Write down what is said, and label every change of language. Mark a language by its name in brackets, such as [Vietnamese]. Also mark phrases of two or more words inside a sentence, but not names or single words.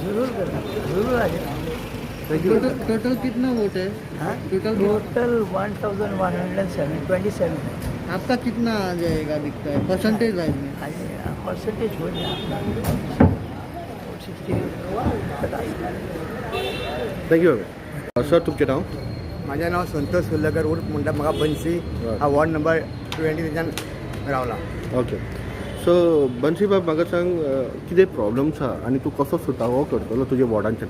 [Hindi] जरूर करना जरूर आ जाना. [English] Thank you [Hindi] टोटल कितना वोट है? हाँ टोटल टोटल 1127 है. आपका कितना आ जाएगा दिखता है [English] percentage wise [Hindi] में? परसेंटेज हो जाए 60 [English] thank you sir [Konkani] तुमचे नाव माझे नाव संतोष सुर्लकर उर्फ म्हणटा म्हाका बन्सी. हा [English] ward number [Konkani] 20 रावला. [English] okay so [Konkani] बन्सी बाब म्हाका सांग कितें प्रॉब्लम्स आहा आनी तूं कसो सुटावो करतलो तुजे वॉर्डांचे